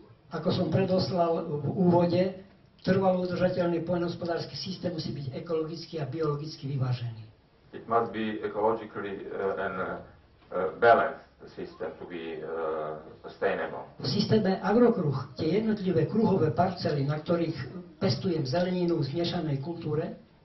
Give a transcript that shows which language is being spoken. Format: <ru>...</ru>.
<sk>Ako som predoslal v úvode, trvalo udržateľný poľnohospodársky systém musí byť ekologicky a biologicky vyvážený.</sk> <en>It must be ecologically and balanced system to be sustainable.</en> <sk>V systéme agrokruh, tie jednotlivé kruhové parcely, na ktorých pestujem zeleninu v zmiešanej kultúre,</sk>